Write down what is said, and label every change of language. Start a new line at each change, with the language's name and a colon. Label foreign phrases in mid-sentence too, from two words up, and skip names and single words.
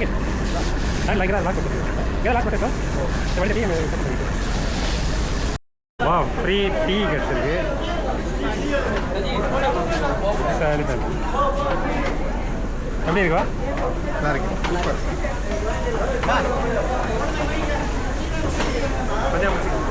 Indonesian: Nah, lagi lah, laku. Kita laku deh, Pak. Coba lihat ini.
English: Wow, free tea கிடைச்சிருக்கு.
Tamil: சரி தான். எப்படி இருக்கா? நல்லா இருக்கு சூப்பர். கொஞ்சம் முடிச்சு.